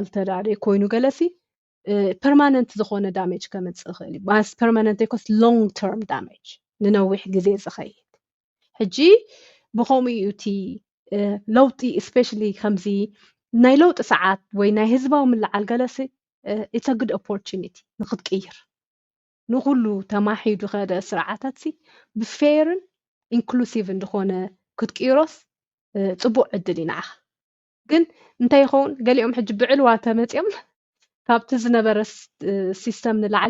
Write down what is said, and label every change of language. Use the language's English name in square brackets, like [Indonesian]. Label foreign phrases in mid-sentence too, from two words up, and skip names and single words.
[Tigrinya] ተዳደ ኮይኑ ገለሲ ፐርማነንት ዝኾነ ዳሜጅ ከመፅእ ይኽእል እዩ [English] but permanent because long term damage [Tigrinya] ንነዊሕ ግዜ ዝኸይድ ሕጂ ብኸምኡ እዩ እቲ ለውጢ እስፔሻሊ ከምዚ ናይ ለውጢ ሰዓት ወይ ናይ ህዝባዊ ምልዓል ገለሲ [English] it's a good opportunity [Tigrinya] ንኽትቅይር ንኹሉ ተማሒዱ ኸደ ስርዓታት ሲ ብፌርን ኢንክሉሲቭ እንደኾነ ክትቅይሮስ ፅቡቅ ዕድል ይንዓኻ ግን እንታይ ይኸውን ገሊኦም ሕጂ ብዕልዋ ተመፅኦም ካብቲ ዝነበረ ሲስተም ንላዕሊ